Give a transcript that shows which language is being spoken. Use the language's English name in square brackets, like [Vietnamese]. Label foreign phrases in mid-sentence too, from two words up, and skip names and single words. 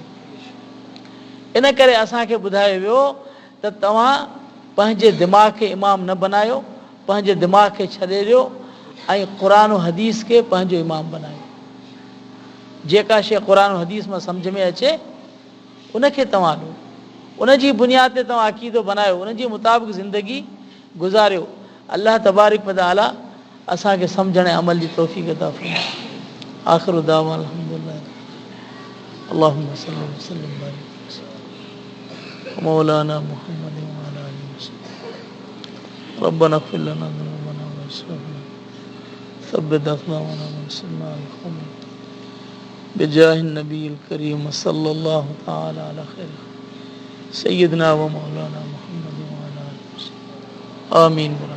[Sindhi] इन करे असांखे ॿुधायो वियो त तव्हां पंहिंजे दिमाग़ खे इमाम न बनायो, पंहिंजे दिमाग़ खे छॾे ॾियो ऐं क़ुर हदीस खे पंहिंजो इमाम बनायो। जेका शइ क़ुर हदीस मां सम्झ में अचे उनखे तव्हां ॾियो, उनजी बुनियाद ते तव्हां अक़ीदो बनायो, उनजे मुताबिक़ ज़िंदगी गुज़ारियो। [Arabic] الله تبارك وتعالى [Sindhi] असांखे सम्झण ऐं अमल जी तौफ़ीक़ अता फ़रमाए। [Arabic] آخر دعوانا الحمد لله اللهم صل وسلم بارك مولانا محمد وعلى آله وسلم. ربنا اغفر لنا ذنوبنا وإسرافنا ثبت أقدامنا وانصرنا على القوم بجاه النبي الكريم صلى الله تعالى على خير سيدنا ومولانا محمد وعلى آله وسلم آمين.